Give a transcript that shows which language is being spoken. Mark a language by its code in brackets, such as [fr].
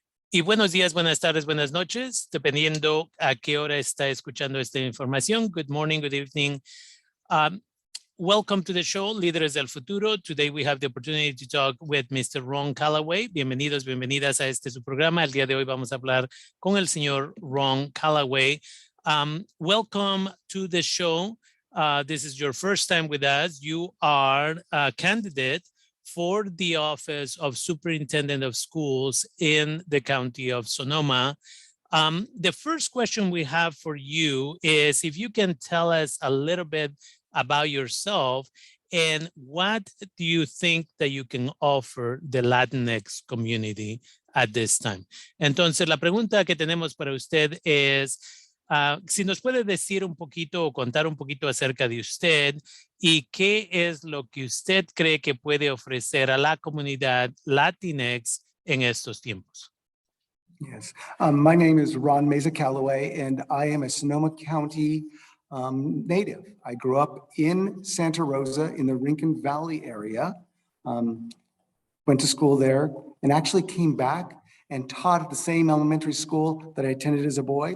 [es] Y buenos días, buenas tardes, buenas noches, dependiendo a qué hora está escuchando esta información. [en] Good morning, good evening. Welcome to the show, Líderes del Futuro. Today we have the opportunity to talk with Mr. [es] Ron Calloway. Bienvenidos, bienvenidas a su programa. El día de hoy vamos a hablar con el señor Ron Calloway. [en] Welcome to the show. This is your first time with us. You are a candidate for the office of Superintendent of Schools in the County of Sonoma. The first question we have for you is if you can tell us a little bit about yourself and what do you think that you can offer the Latinx community at this time. [es] Entonces, la pregunta que tenemos para usted es, si nos puede decir un poquito o contar un poquito acerca de usted y qué es lo que usted cree que puede ofrecer a la comunidad Latinx en estos tiempos. [en] Yes, my name is Ron Meza Calloway, and I am a Sonoma County native. I grew up in Santa Rosa in the Rincon Valley area, went to school there, and actually came back and taught at the same elementary school that I attended as a boy.